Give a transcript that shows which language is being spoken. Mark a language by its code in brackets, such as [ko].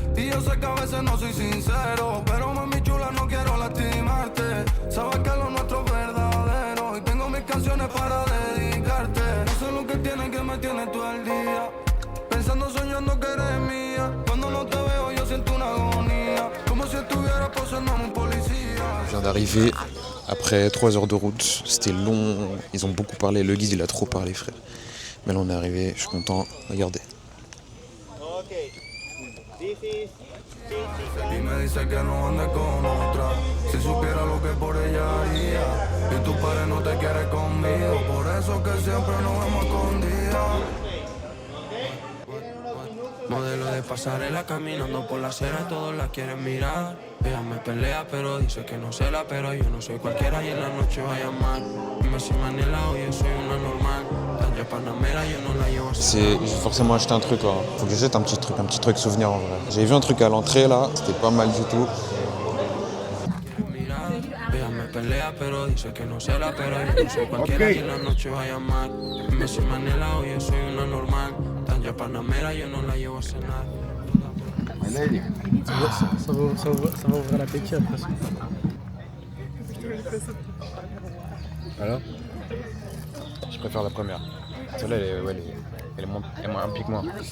[es] Y yo sé que a veces no soy sincero, pero mami chula no quiero lastimarte. Sabes que lo nuestro es verdadero y tengo mis canciones para dedicarte. No sé lo que tiene que me tiene todo el día, pensando, soñando que eres mía. Cuando no te veo yo siento una agonía, como si estuviera posando en un policía. [fr] Je viens d'arriver après 3 heures de route, c'était long, ils ont beaucoup parlé, le guide il a trop parlé frère. Mais là on est arrivé, je suis content, regardez. [es] Y me dice que no ande con otra, si supiera lo que por ella haría. Y tu padre no te quiere conmigo, por eso que siempre nos vemos escondidas. Modelo de pasarela caminando por la acera, todos la quieren mirar. Ella me pelea pero dice que no se la, pero yo no soy cualquiera y en la noche va a llamar. Messi Manila, hoy soy una normal. Talla Panamera, yo no la llevo. [fr] J'ai forcément acheté un truc, hein. Faut que j'achète un petit truc souvenir en vrai. J'avais vu un truc à l'entrée là, c'était pas mal du tout. [es] Ella me pelea pero dice que no se la, pero yo no soy cualquiera y en la noche va a llamar. Messi Manila, hoy soy una normal. Talla Panamera, yo no la llevo a cenar. [fr] Ça va ouvrir l'appétit après ça. Alors je préfère la première. Celle-là, elle implique moins.